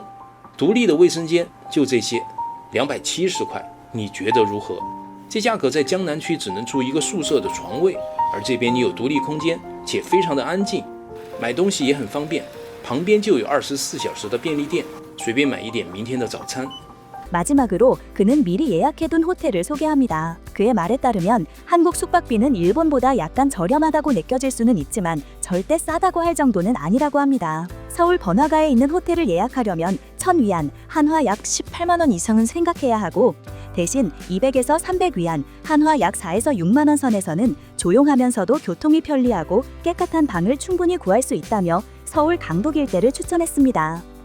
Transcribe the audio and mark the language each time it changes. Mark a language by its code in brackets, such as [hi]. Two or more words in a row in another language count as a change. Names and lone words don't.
[zh] 独立的卫生间就这些，270块，你觉得如何？这价格在江南区只能住一个宿舍的床位，而这边你有独立空间，且非常的安静，买东西也很方便，旁边就有24小时的便利店，随便买一点明天的早餐。 [ko] 마지막으로 그는 미리 예약해둔 호텔을 소개합니다. 그의 말에 따르면 한국 숙박비는 일본보다 약간 저렴하다고 느껴질 수는 있지만 절대 싸다고 할 정도는 아니라고 합니다. 서울 번화가에 있는 호텔을 예약하려면 1,000위안, 한화 약 18만 원 이상은 생각해야 하고 대신 200에서 300위안, 한화 약 4에서 6만 원 선에서는 조용하면서도 교통이 편리하고 깨끗한 방을 충분히 구할 수 있다며 서울 강북 일대를 추천했습니다.